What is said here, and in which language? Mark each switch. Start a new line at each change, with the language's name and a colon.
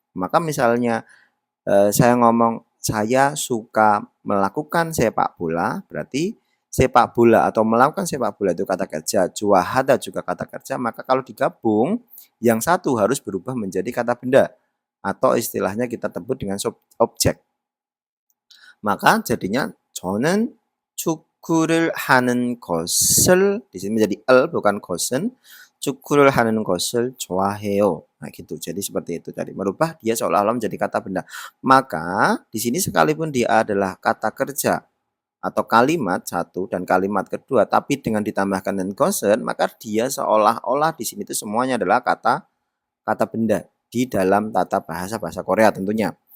Indonesian: Maka misalnya saya ngomong saya suka melakukan sepak bola, berarti sepak bola atau melakukan sepak bola itu kata kerja, juahada juga kata kerja, maka kalau digabung yang satu harus berubah menjadi kata benda atau istilahnya kita sebut dengan objek. maka jadinya
Korean: 저는 축구를 하는 것을
Indonesian: di sini menjadi bukan
Korean: 것은 축구를 하는 것을 좋아해요.
Indonesian: Nah gitu. Jadi seperti itu tadi. Merubah dia seolah-olah menjadi kata benda. Maka di sini sekalipun dia adalah kata kerja atau kalimat satu dan kalimat kedua tapi dengan ditambahkan dengan 것은 maka dia seolah-olah di sini itu semuanya adalah kata benda di dalam tata bahasa Korea tentunya.